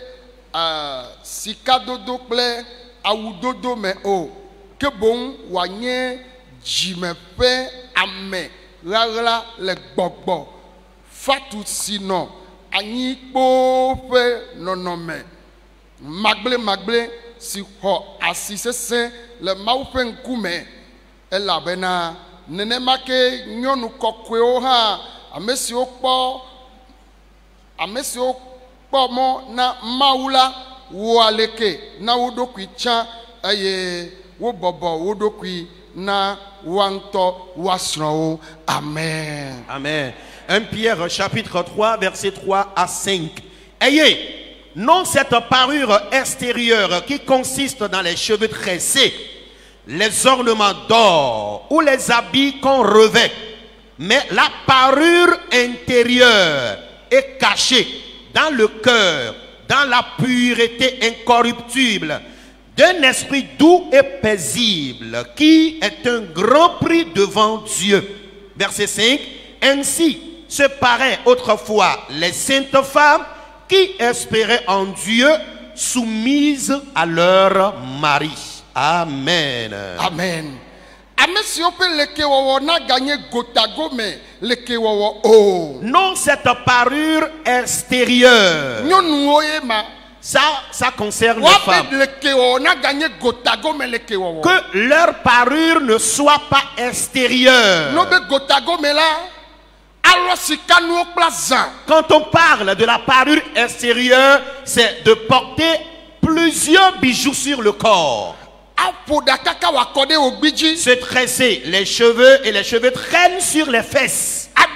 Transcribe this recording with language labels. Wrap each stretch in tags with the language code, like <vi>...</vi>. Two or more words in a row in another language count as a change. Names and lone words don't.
<ee>sikadodo kple awudodo me o ke boŋ wòanye dzime ƒe ame ɣaɣla le gbɔgbɔ fatu si nɔ anyikpo ƒe nɔnɔme magble si xɔ asi sesẽ le Mawu ƒe ŋkume elabena nenema ke nyɔnu kɔkɔewo hã ame siwo kpɔ mɔ na Mawu la wo aleke na wo ɖokui tsã eye wo bɔbɔ wo ɖokui na woa ŋutɔ woa srɔ̃wo. Amen. Amen.</ee> <fr>1 Pierre chapitre 3 versets 3 à 5. Ayez non cette parure extérieure qui consiste dans les cheveux tressés, les ornements d'or ou les habits qu'on revêt, mais la parure intérieure est cachée dans le cœur, dans la pureté incorruptible d'un esprit doux et paisible qui est un grand prix devant Dieu. Verset 5. Ainsi se paraient autrefois les saintes femmes qui espéraient en Dieu, soumises à leur mari. Amen. Amen.</fr> <ee>Ame siwo ƒe lekewɔwɔ na ganye gotagome lekewɔwɔ o.</ee> <fr>Non cette parure extérieure.</fr> <ee>Nyɔnuwo ye ma.</ee> <fr>Ça concerne les femmes.</fr> <ee>Lekewɔwɔ na ganye gotagome lekewɔwɔ.</ee> <fr>Que leur parure ne soit pas extérieure.</fr> <ee>No be gotagome la.</ee> <fr>Quand on parle de la parure extérieure, c'est de porter plusieurs bijoux sur le corps. Se tresser les cheveux et les cheveux traînent sur les fesses.</fr>